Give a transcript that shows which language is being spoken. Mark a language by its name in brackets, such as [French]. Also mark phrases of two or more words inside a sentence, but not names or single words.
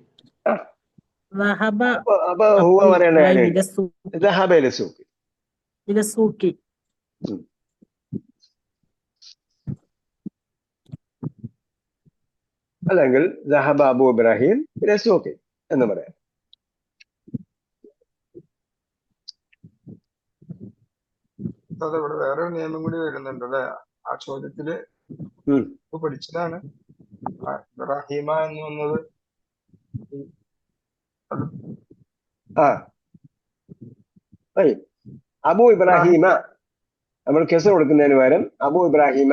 [Arabic] ذهب هو إلى السوق. ذهب إلى السوق. إلى السوق. [Malayalam] അല്ലെങ്കിൽ [Arabic] ذهب أبو إبراهيم إلى السوق [Malayalam] എന്ന് പറയാം. ഇവിടെ വേറെ നിയമം കൂടി വരുന്നുണ്ട് അല്ലെ? ആ ചോദ്യത്തില് പഠിച്ചതാണ് റഹീമ എന്ന് വന്നത്. അബു ഇബ്രാഹിമ നമ്മൾ കെസർ കൊടുക്കുന്നതിന് പകരം അബു ഇബ്രാഹിമ.